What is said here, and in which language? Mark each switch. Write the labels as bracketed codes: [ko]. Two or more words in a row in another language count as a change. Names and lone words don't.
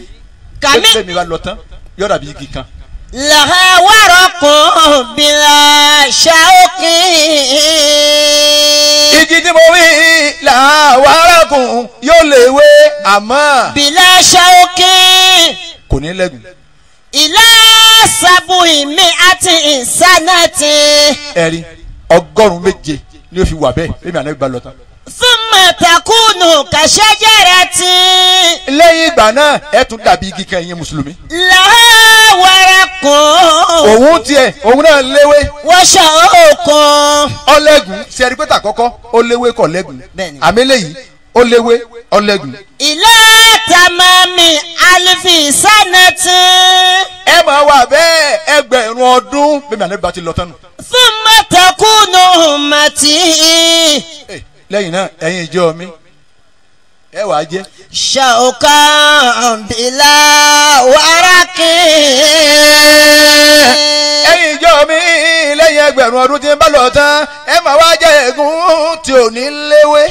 [yo] bẹ́ẹ̀ mi bá lọ tán yọ̀dà bí igi kan. [ar] لها ورق بلا شوك. [yo] igi tí mo wí làwárakùn yóò léwé àmọ́. [ar] بلا شوك. [yo] kò ní lẹ́gùn. [ar] إلى سبع مئة سنة. [yo] ẹ̀rí 100 ni ó fi wà bẹ́ẹ̀ bẹ́ẹ̀ mi Ànábì bá lọ tán. [ar] ثم تكونون كشجرة. [yo] lẹ́yìn ìgbà náà ẹ tún dàbí igi kan ẹ̀yin mùsùlùmí. [ar] لها ورق [yo] òun tiẹ̀ òun náà léwé [ar] وشوك. [yo] ọlẹ́gùn ṣe ẹ̀rí pé tà kọ́kọ́ ó léwé kọ̀ lẹ́gùn Bẹ́ẹ̀ni. àmì lẹ́yìn ó léwé ọlẹ́gùn. [ar] إلى تمام ألف سنة. [yo] ẹ máa wà bẹ́ẹ̀ ẹgbẹ̀rún ọdún bẹ́ẹ̀ mi Ànábì bá ti lọ tán nù. [ar] ثم تكون أمتي [yo] lẹ́yìn náà ẹ̀yin ìjọ mi ẹ wàá jẹ́. [ar] شوكا بلا ورق. [yo] ẹ̀yin ìjọ mi lẹ́yìn ẹgbẹ̀rún ọdún tí ń bá lọ tán ẹ máa wá jẹ́ ẹ̀gún tí ò ní léwé.